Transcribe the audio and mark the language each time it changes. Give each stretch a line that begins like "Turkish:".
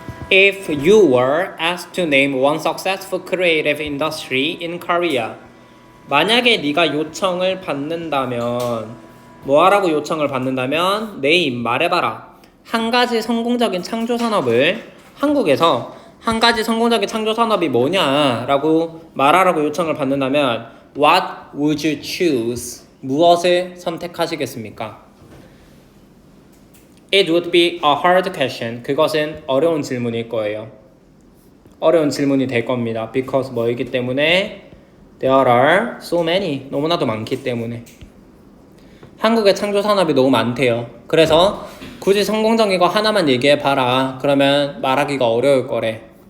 English: If you were asked to name one successful creative industry in Korea,
Korean: 만약에 네가 요청을 받는다면 뭐하라고 요청을 받는다면 name 말해봐라. 한 가지 성공적인 창조 산업을 한국에서 한 가지 성공적인 창조 산업이 뭐냐라고 말하라고 요청을 받는다면
English: What would you choose?
Korean: 무엇을 선택하시겠습니까?
English: It would be a hard question.
Korean: 그것은 어려운 질문일 거예요. 어려운 질문이 될 겁니다.
English: Because
Korean: 뭐이기 때문에
English: There are so many.
Korean: 너무나도 많기 때문에. 한국의 창조 산업이 너무 많대요. 그래서 굳이 성공적인 거 하나만 얘기해봐라. 그러면 말하기가 어려울 거래.